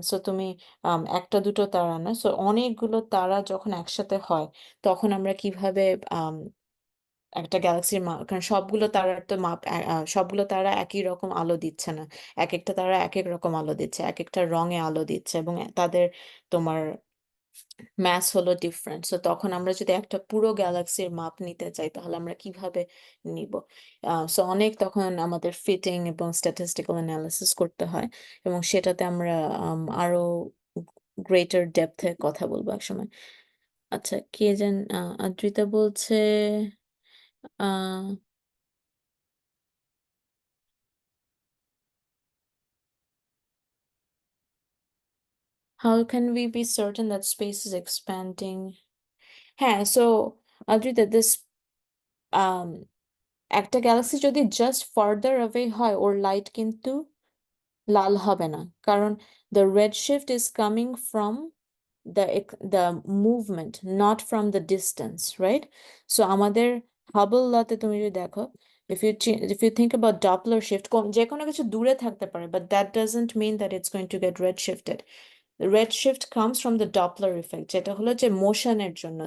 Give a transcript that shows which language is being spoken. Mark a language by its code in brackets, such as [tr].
[bn] So তুমি একটা দুটো তারা না, সো অনেকগুলো তারা যখন একসাথে হয় তখন আমরা কিভাবে একটা গ্যালাক্সির মাপ, কারণ সবগুলো তারার তো মাপ সবগুলো তারা একই রকম আলো দিচ্ছে না, এক একটা তারা এক এক রকম আলো দিচ্ছে, এক একটা রঙে আলো দিচ্ছে, এবং তাদের তোমার ম্যাস হলো ডিফারেন্ট। সো তখন আমরা যদি একটা পুরো গ্যালাক্সির মাপ নিতে চাই তাহলে আমরা কিভাবে নিব? সো অনেক তখন আমাদের ফিটিং এবং স্ট্যাটিস্টিক্যাল অ্যানালিসিস করতে হয়, এবং সেটাতে আমরা আরো গ্রেটার ডেপথে কথা বলবো একসময়। আচ্ছা, কে যেন আদ্রিতা বলছে আহ [en] how can we be certain that space is expanding? হ্যাঁ, so Adrita this একটা galaxy যদি just farther away হয় [bn] ওর লাইট কিন্তু লাল হবে না, কারণ [en] The red shift is coming from the movement, not from the distance, right? [bn] So আমাদের হাবল লতে তুমি যদি দেখো, [en] if you think about Doppler shift, [bn] যে কোনো কিছু দূরে থাকতে পারে, [en] but that doesn't mean that it's going to get red shifted. The red shift comes from the Doppler effect, [bn] যেটা হলো যে মোশনের জন্য।